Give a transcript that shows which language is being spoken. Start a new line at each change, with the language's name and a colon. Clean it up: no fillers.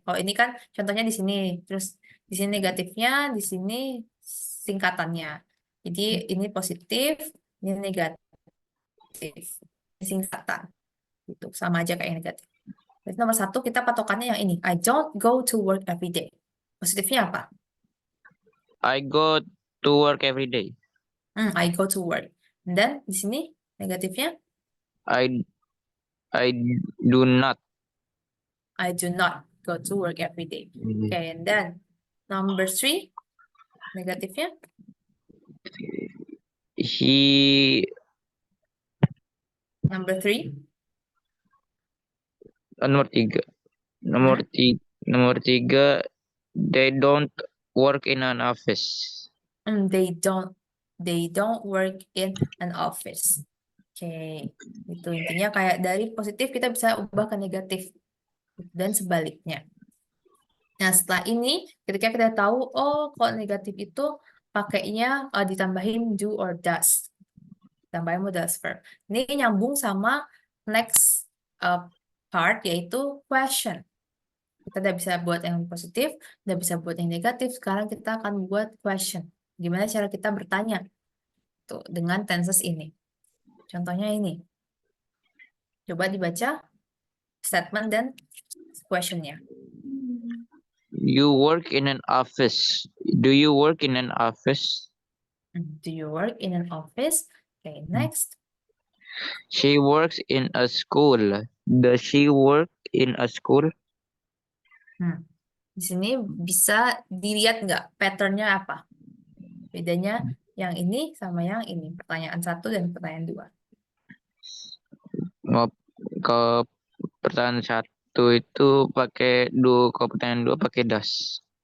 Indonesian: Kalau ini kan contohnya di sini, terus di sini negatifnya, di sini singkatannya. Jadi ini positif, ini negatif, ini singkatan. Gitu, sama aja kayak yang negatif. Berarti nomor 1 kita patokannya yang ini.
English: I don't go to work every day.
Indonesian: Positifnya apa?
English: I go to work every day. I go to work.
Indonesian: Dan di sini negatifnya,
English: I I do not. I do not go to work every day. Okay, and then number 3, negatifnya, He number 3,
Indonesian: nomor 3. Nomor 3
English: they don't work in an office. they don't work in an office.
Indonesian: Oke, itu intinya kayak dari positif kita bisa ubah ke negatif dan sebaliknya. Nah, setelah ini ketika kita tahu, oh kalau negatif itu pakainya ditambahin do or does. Tambahin modal verb. Ini nyambung sama
English: next part,
Indonesian: yaitu question. Kita udah bisa buat yang positif, udah bisa buat yang negatif. Sekarang kita akan buat question. Gimana cara kita bertanya tuh dengan tenses ini. Contohnya ini. Coba dibaca statement dan questionnya.
English: You work in an office. Do you work in an office? Do you work in an office? Okay, next. She works in a school. Does she work in a school?
Indonesian: Di sini bisa dilihat nggak patternnya apa? Bedanya yang ini sama yang ini. Pertanyaan 1 dan pertanyaan 2. Ke pertanyaan 1 itu pakai ke pertanyaan 2 pakai does.